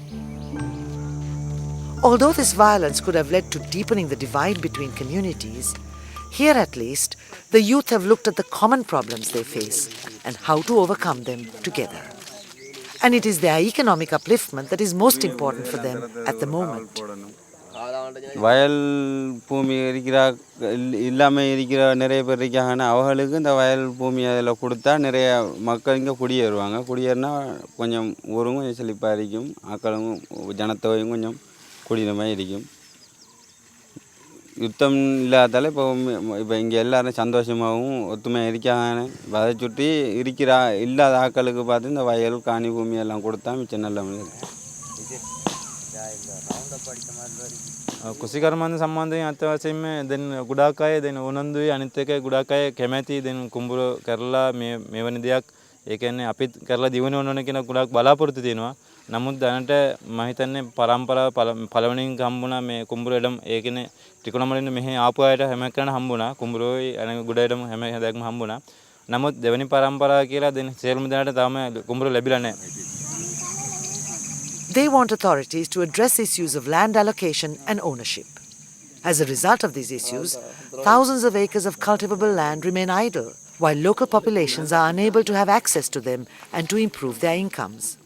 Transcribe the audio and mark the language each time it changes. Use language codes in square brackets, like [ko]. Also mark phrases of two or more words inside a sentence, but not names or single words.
[en] Although this violence could have led to deepening the divide between communities, here at least, the youth have looked at the common problems they face and how to overcome them together. And it is their economic upliftment that is most important for them at the moment. [ta] வயல் பூமி இல்லாமல் இருக்கிற நிறைய பேர் இருக்காங்கன்னா அவர்களுக்கு இந்த வயல் பூமி அதில் கொடுத்தா நிறைய மக்கள் இங்கே குடியேறுவாங்க. குடியேறினா கொஞ்சம் ஊரும் கொஞ்சம் செழிப்பாக இருக்கும், ஆக்களும் ஜனத்தொகையும் கொஞ்சம் கூடின மாதிரி இருக்கும். யுத்தம் இல்லாதால இப்போ இங்கே எல்லோரும் சந்தோஷமாகவும் ஒத்துமையாக இருக்காங்க. அதை சுற்றி இல்லாத ஆக்களுக்கு பார்த்து இந்த வயல் காணி பூமி எல்லாம் கொடுத்தா மிச்சம் நல்ல [si] කුසිකර්මාන්ත සම්බන්ධයෙන් අත්‍යවශ්‍යයෙන්ම දැන් ගොඩාක් අය දැන් උනන්දුයි, අනිත් එක ගොඩාක් අය කැමැති දැන් කුඹුර කරලා මෙවැනි දෙයක් ඒ කියන්නේ අපිත් කරලා දිවෙන්න ඕන කියන ගොඩාක් බලාපොරොත්තු තියෙනවා. නමුත් දැනට මම හිතන්නේ පරම්පරාව පළවෙනින් හම්බුණා මේ කුඹුර ඉඩම්. ඒ කියන්නේ ත්‍රිකුණාමලෙන් මෙහි ආපු අයට හැම එකකටම හම්බුණා. කුඹුරෝයි අනේ ගොඩ ඉඩම් හැම හැදක්ම හම්බුණා. නමුත් දෙවෙනි පරම්පරාව කියලා දැන් සියලුම දෙනාට තාම කුඹුර ලැබිලා නැහැ. [en] They want authorities to address issues of land allocation and ownership. As a result of these issues, thousands of acres of cultivable land remain idle, while local populations are unable to have access to them and to improve their incomes.